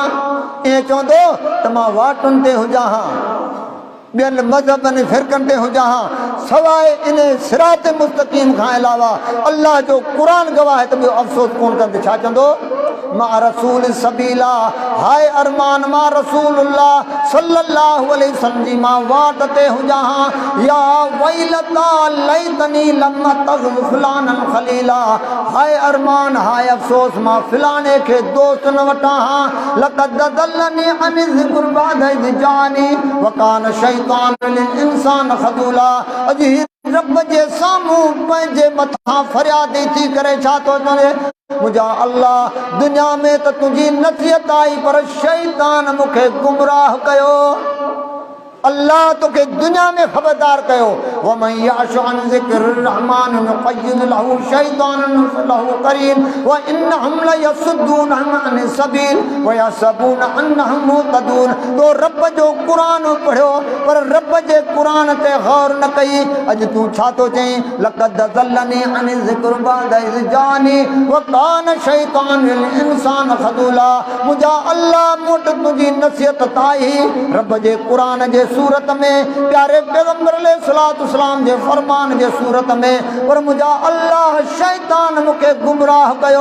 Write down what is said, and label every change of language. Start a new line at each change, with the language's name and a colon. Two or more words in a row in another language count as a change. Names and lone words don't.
Sindhi: ईअं चवंदो त मां वाटुनि ते हुजां हां, ॿियनि मज़हबनि फ़िरक़नि ते हुजां हां, सवाइ इन
Arabic: صراط مستقيم
Sindhi: खां अलावा अल्लाह जो क़ुरान गवाह है त ॿियो अफ़सोस कोन कंदे छा चवंदो?
Arabic: मां رسول سبيلا.
Sindhi: हाय अरमान मां रसूलुल्लाह
Arabic: صلى الله عليه وسلم
Sindhi: जी मां वाट ते हुजां हां।
Arabic: يا ويلتى ليتني لم أتخذ فلانا خليلا.
Sindhi: हाय अरमान हाय अफ़सोस मां फलाणे खे दोस्त न वठां हां।
Arabic: لقد أضلني عن الذكر بعد إذ جاءني وكان الشيطان للإنسان خذولا.
Sindhi: अॼु रब जे साम्हूं पंहिंजे मथां फरियादी थी करे छा थो चवे? मुंहिंजा अल्लाह दुनिया में त तुंहिंजी नसीहत आई पर शैतान मूंखे गुमराह कयो। अल्लाह तोखे दुनिया में खबरदार कयो
Arabic: ومن يعش عن ذكر الرحمن نقيض له شيطانا فهو له قرين وإنهم ليصدونهم عن السبيل ويحسبون أنهم مهتدون.
Sindhi: तो रब जो कुरान पढ़ियो पर रब जे कुरान ते गौर न कई। अज तू छा तो चई
Arabic: لقد أضلني عن الذكر بعد إذ جاءني وكان الشيطان للإنسان خذولا.
Sindhi: मुझा अल्लाह मोट तुझी नसीहत ताई रब जे कुरान जे सूरत में प्यारे पैगंबर अलैहिस्सलाम जे फरमान जे सूरत में पर मुझा अल्लाह शैतान मुखे गुमराह कयो।